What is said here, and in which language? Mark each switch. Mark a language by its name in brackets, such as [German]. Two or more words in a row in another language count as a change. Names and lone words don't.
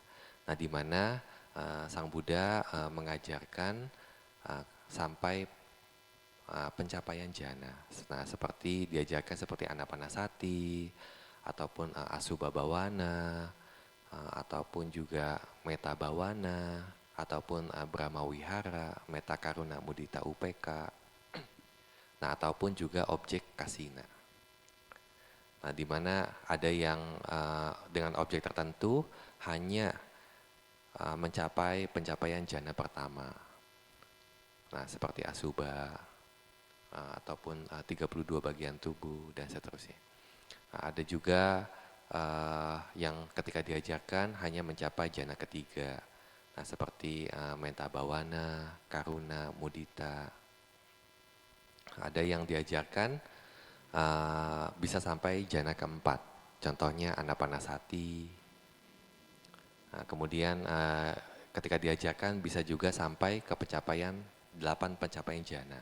[Indonesian] Nah, di mana Sang Buddha mengajarkan sampai pencapaian jhana. Nah, seperti diajarkan seperti anapanasati ataupun [Pali] asubha bawana, [Indonesian] ataupun juga [Pali] metta bawana, [Indonesian] ataupun [Pali] brahma wihara, metta karuna mudita upeka. [Indonesian] Nah, ataupun juga objek kasina. Nah, di mana ada yang dengan objek tertentu hanya mencapai pencapaian jhana pertama. Nah, seperti asubha ataupun 32 bagian tubuh dan seterusnya. Nah, ada juga yang ketika diajarkan hanya mencapai jhana ketiga. Nah, seperti [Pali] metta bawana, [Indonesian] karuna, mudita. Ada yang diajarkan bisa sampai jhana keempat. Contohnya anapanasati. Nah, kemudian ketika diajarkan bisa juga sampai ke pencapaian 8 pencapaian jhana.